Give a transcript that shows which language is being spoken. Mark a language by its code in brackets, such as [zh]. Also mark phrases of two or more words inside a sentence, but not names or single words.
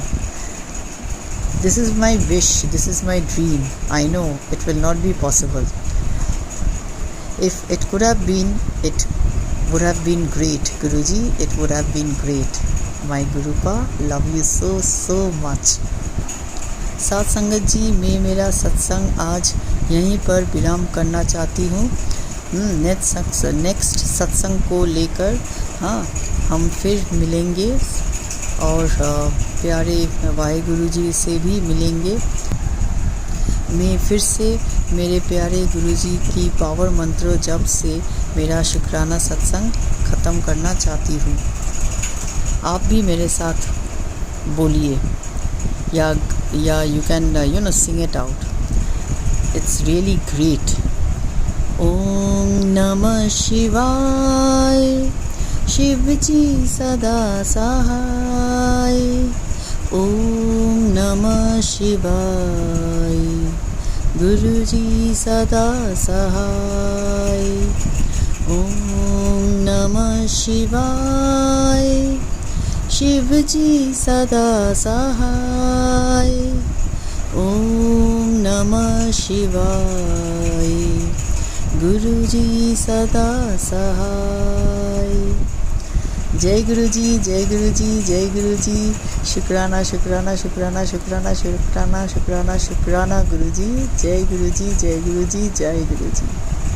[en] This is my wish, this is my dream. I know it will not be possible. If it could have been, it would have been great. Guruji, it would have been great. My Gurupa, love you so much. [hi] साथ संगत जी, मैं मेरा सत्संग आज यहीं पर विराम करना चाहती हूँ. नेक्स्ट सत्संग को लेकर हम फिर मिलेंगे और प्यारे वाहेगुरु जी से भी मिलेंगे. मैं फिर से मेरे प्यारे गुरु जी की पावर मंत्र जप से मेरा शुक्राना सत्संग ख़त्म करना चाहती हूँ. आप भी मेरे साथ बोलिए, या [en] you can sing it out. It's really great. [sa] ॐ नमः शिवाय, [hi] शिव जी सदा सहाय. [sa] ॐ नमः शिवाय, [hi] गुरु जी सदा सहाय. [sa] ॐ नमः शिवाय, [hi] शिव जी सदा सहाय. [sa] ॐ नमः शिवाय, [hi] गुरु जी सदा सहाय. जय गुरु जी, जय गुरु जी, जय गुरु जी. शुक्राना शुक्राना शुक्राना शुक्राना शुक्राना शुक्राना शुक्राना गुरु जी. जय गुरु जी, जय गुरु जी, जय गुरु जी.